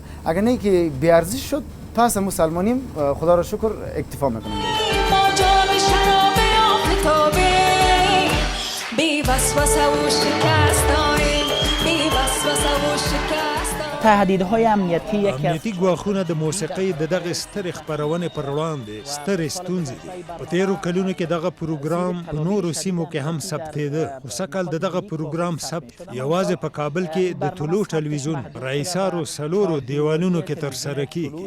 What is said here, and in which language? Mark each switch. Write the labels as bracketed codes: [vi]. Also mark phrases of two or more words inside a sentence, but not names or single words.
[fa] اگر نه که بی ارزش شد پس مسلمانیم خدا را شکر اکتفا میکنیم. تهدیدهای امنیتی [ps] امنیتي ګواښونه د موسیقۍ د دغه سترې خپرونې پر وړاندې سترې ستونزې دي. په تېرو کلونو کې دغه پروګرام په نورو سیمو کې هم ثبتېده خو سږ کال د دغه پروګرام ثبت یوازې په کابل کې د طلوع ټلویزیون په رئیسارو 4 دیوالونو کې ترسره کیږي.